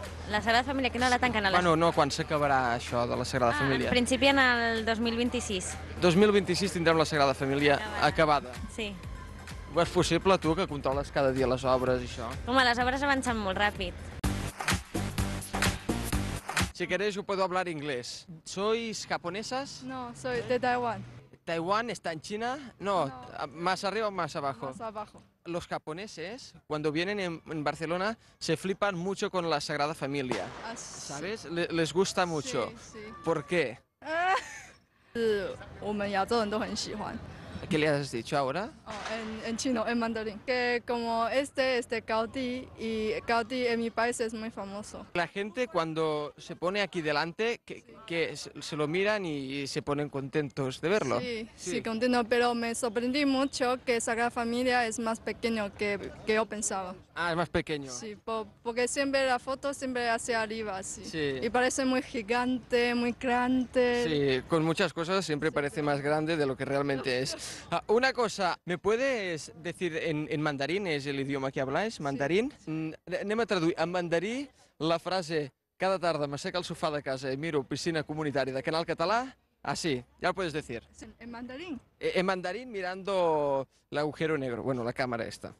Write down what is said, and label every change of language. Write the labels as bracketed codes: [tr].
[ca] La Sagrada Família, que no la tanquen a les... Bueno, no, quan s'acabarà això de la Sagrada Família? En principi en el 2026. 2026 tindrem la Sagrada Família acabada. Sí. Ho és possible, tu, que controles cada dia les obres i això? Home, les obres avancen molt ràpid. [es] Si queréis, yo puedo hablar inglés. ¿Sois japonesas? No, soy de Taiwán. ¿Taiwán está en China? No, ¿más arriba o más abajo? Más abajo. Los japoneses, cuando vienen en Barcelona, se flipan mucho con la Sagrada Familia. ¿Sabes? Les gusta mucho. Sí, sí. ¿Por qué? [zh] 我们亚洲人都很喜欢。 [es] ¿Qué le has dicho ahora? En chino, en mandarín. Que como este Gaudí, y Gaudí en mi país es muy famoso. La gente cuando se pone aquí delante, que se lo miran y se ponen contentos de verlo. Sí, sí, contento, pero me sorprendí mucho que Sagrada Familia es más pequeño que yo pensaba. Ah, es más pequeño. Sí, porque siempre la foto siempre hacia arriba, sí. Sí. Y parece muy gigante, muy grande. Sí, con muchas cosas siempre parece más grande de lo que realmente es. Una cosa, ¿me puedes decir en mandarín, es el idioma que habláis, mandarín? Sí. [ca] Anem a traduir en mandarí la frase cada tarda m'asseca al sofà de casa i miro piscina comunitària de Canal Català. [es] Así, ya lo puedes decir. ¿En mandarín? En mandarín mirando el agujero negro, bueno, la cámara esta.